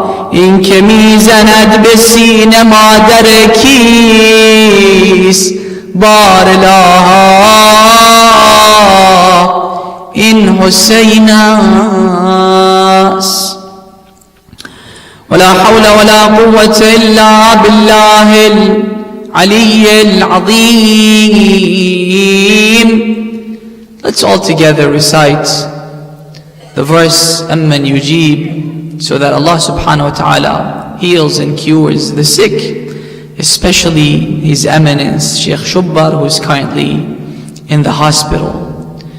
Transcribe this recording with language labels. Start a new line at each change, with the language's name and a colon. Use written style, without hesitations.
Persian: این که میزند به سینه مادر کیست؟ بارلاها این حسین است.
Arabic: ولا حول ولا قوة إلا بالله العلي العظيم.
English: Let's all together recite the verse
Arabic: أَمَّنْ يُجِيبُ,
English: so that Allah subhanahu wa ta'ala heals and cures the sick, especially His Eminence Sheikh Shubbar, who is currently in the hospital.